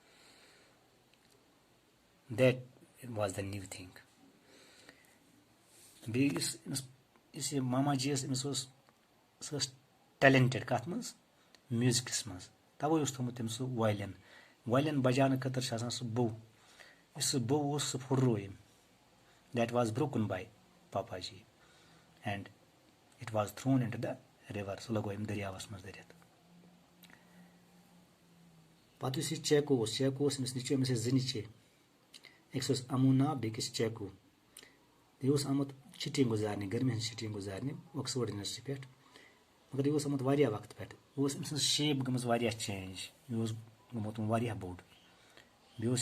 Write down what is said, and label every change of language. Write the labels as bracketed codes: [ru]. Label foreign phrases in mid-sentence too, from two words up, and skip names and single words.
[en] that was the new thing [ks] بیٚیہِ یُس یہِ ماما جی ٲس أمِس اوس سۄ ٲس ٹیلنٹڈ کتھ منٛز میوٗزکس منٛز توے اوس تھوٚمُت تٔمۍ سُہ وایلن بجاونہٕ خٲطرٕ چھُ آسان سُہ بوٚو یُس سُہ بوٚو اوس سُہ پھُٹرو أمۍ [en] that was broken by Papa Ji and it was thrown into the river [ks] سُہ لگوو أمۍ دٔریاوس منٛز دٔرِتھ پتہٕ یُس یہِ چیکو اوس أمِس نیٚچوٗ أمِس ٲسۍ زٕ نیٚچے أکِس اوس امونا بیٚکِس چیکو یہِ اوس آمُت چھُٹی گُزارنہِ گرمی ہٕنٛز چھُٹی گُزارنہِ آکسفٲرڈ یونیورسٹی پٮ۪ٹھ مگر یہِ اوس آمُت واریاہ وقتہٕ پٮ۪ٹھ یہِ اوس أمۍ سٕنٛز شیپ گٔمٕژ واریاہ چینج یہِ اوس گوٚمُت واریاہ بوٚڑ بیٚیہِ اوس